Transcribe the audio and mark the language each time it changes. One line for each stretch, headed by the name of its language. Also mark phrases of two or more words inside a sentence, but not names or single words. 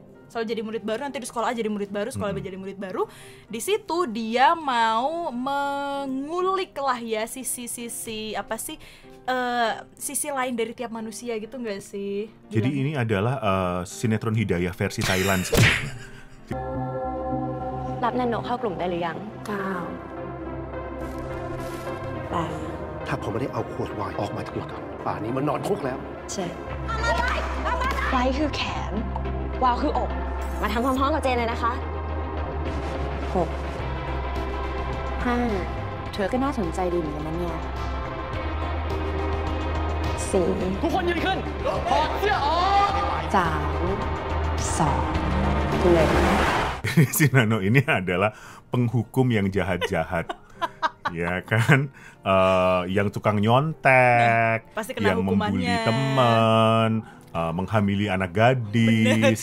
Indonesian: Selalu jadi murid baru, nanti di sekolah jadi murid baru, sekolah jadi murid baru. Di situ dia mau mengulik lah ya sisi apa sih sisi lain dari tiap manusia gitu nggak sih? Jadi ini adalah sinetron Hidayah versi Thailand sebenarnya.
Thai: รับนันโนะเข้ากลุ่มได้หรือยัง ถ้าผมไม่ได้เอาขวดไวน์ออกมาทั้งหมดป่านนี้มันนอนคุกแล้ว ใช่ไว้คือแขนวาวคืออกมาทำพร้อมๆกับเจนเลยนะคะ6 5เธอก็น่าสนใจดีเหมือนกันนะเนี่ย4 ทุกคนยืนขึ้นถอดเสื้อออก
Indonesian: 3 2 mulai. Si Nano ini adalah penghukum yang jahat-jahat. Ya kan, yang tukang nyontek, yang membuli teman, menghamili anak gadis.